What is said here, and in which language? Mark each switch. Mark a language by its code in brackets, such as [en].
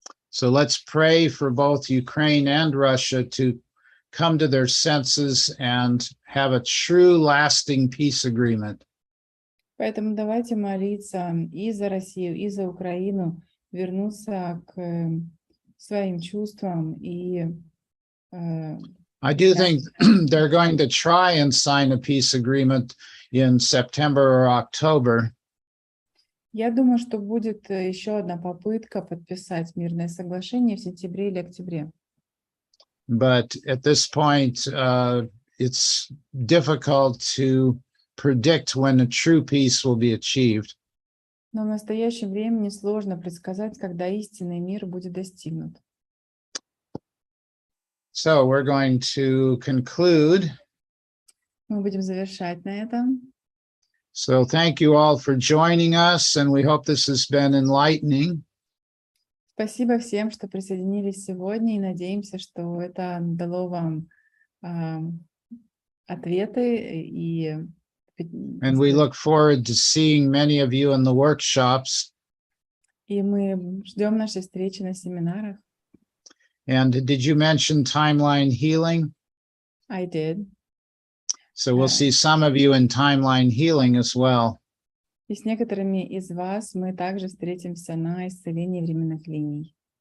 [en] So let's pray for both Ukraine and Russia to come to their senses and have a true lasting peace agreement. [ru] Поэтому давайте молиться и за Россию, и за Украину, вернуться к своим чувствам и [en] I do think they're going to try and sign a peace agreement in September or October. [ru] Я думаю, что будет еще одна попытка подписать мирное соглашение в сентябре или октябре. [en] But at this point, it's difficult to predict when a true peace will be achieved. [ru] Но в настоящем времени сложно предсказать, когда истинный мир будет достигнут. [en] So we're going to conclude. [ru] Мы будем завершать на этом. [en] So thank you all for joining us, and we hope this has been enlightening. [ru] Спасибо всем, что присоединились сегодня, и надеемся, что это дало вам ответы и [en] And we look forward to seeing many of you in the workshops. [ru] И мы ждем нашей встречи на семинарах. [en] And did you mention timeline healing? I did. So we'll see some of you in timeline healing as well. [ru] И с некоторыми из вас мы также встретимся на исцелении временных линий.